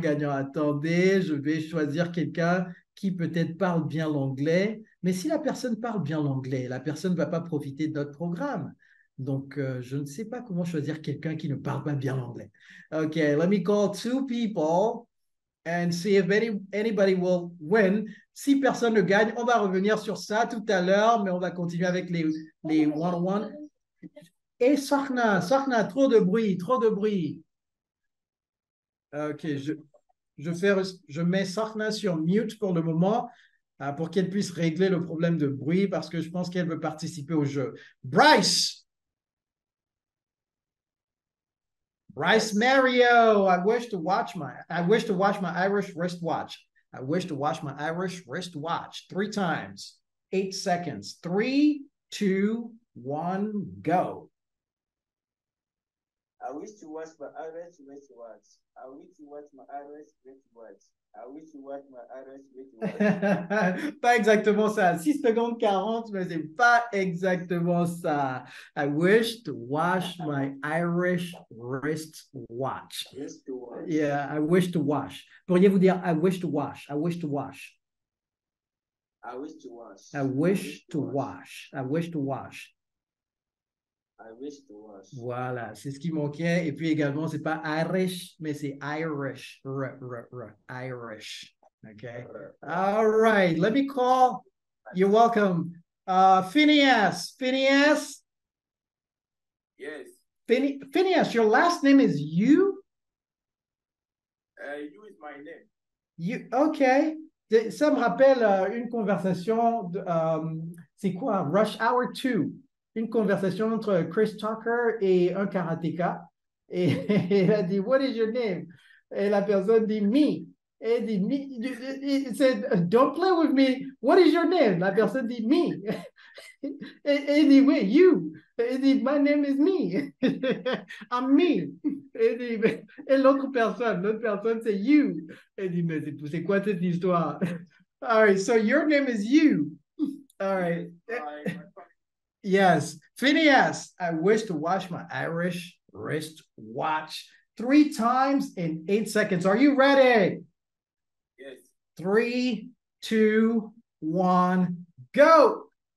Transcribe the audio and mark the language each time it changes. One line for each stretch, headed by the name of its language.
French: Attendez, je vais choisir quelqu'un qui peut-être parle bien l'anglais. Mais si la personne parle bien l'anglais, la personne ne va pas profiter de notre programme. Donc, je ne sais pas comment choisir quelqu'un qui ne parle pas bien l'anglais.
English: OK, let me call 2 people and see if anybody will win.
French: Si personne ne gagne, on va revenir sur ça tout à l'heure, mais on va continuer avec les one-on-one. Et Sarna, trop de bruit. OK, je mets Sarna sur mute pour le moment pour qu'elle puisse régler le problème de bruit parce que je pense qu'elle veut participer au jeu.
English: Bryce Mario, I wish to watch my Irish wristwatch. I wish to watch my Irish wristwatch 3 times, 8 seconds. 3, 2, 1, go. I wish to watch my Irish wristwatch. I wish to watch my Irish wristwatch. I wish to watch my Irish wristwatch.
French: Pas exactement ça. 6 secondes 40, mais c'est pas exactement ça.
English: I wish to wash my Irish wristwatch. Yeah, I wish to wash.
French: Pourriez-vous dire
English: I wish to wash? I wish to wash. I wish to wash. I wish to wash. I wish to wash. I wish to wash.
French: Voilà, c'est ce qui manquait. Et puis également, c'est pas Irish, mais c'est Irish.
English: Irish. Okay. All right. Let me call. You're welcome. Phineas. Yes. Phineas, your last name is you? You is my name. You, okay.
French: Ça me rappelle une conversation, c'est quoi? Rush Hour 2. Une conversation entre Chris Tucker et un karatéka. Et il a dit,
English: what is your name?
French: Et la personne dit, me. Et il dit, me.
English: He said, don't play with me. What is your name?
French: La personne dit, me. Et il dit, oui, you. Et il dit,
English: my name is me. I'm me.
French: Et l'autre personne, c'est you. Et il dit, mais c'est quoi cette histoire?
English: All right, so your name is you. All right. Yes. Phineas, I wish to watch my Irish wristwatch 3 times in 8 seconds. Are you ready? Yes. 3, 2, 1, Go!